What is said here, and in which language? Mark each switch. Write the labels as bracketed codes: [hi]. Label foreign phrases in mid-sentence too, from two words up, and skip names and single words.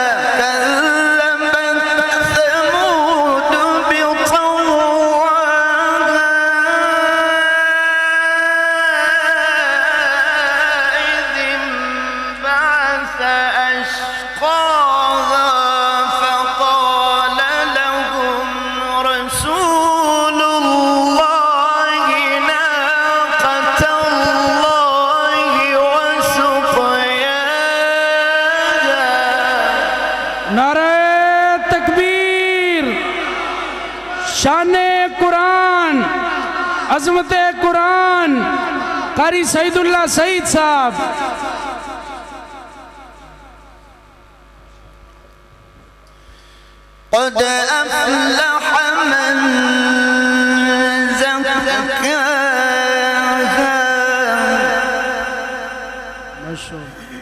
[ar] كذبت ثمود بطغواها إذ انبعث أشقاها فقال لهم رسول الله ناقة الله وسقياها. [ur] نعرہ تکبیر، شان قرآن، عظمت قرآن، قاری سعیداللہ سعید صاحب. [ar] قد أفلح من زكاها ما شاء الله.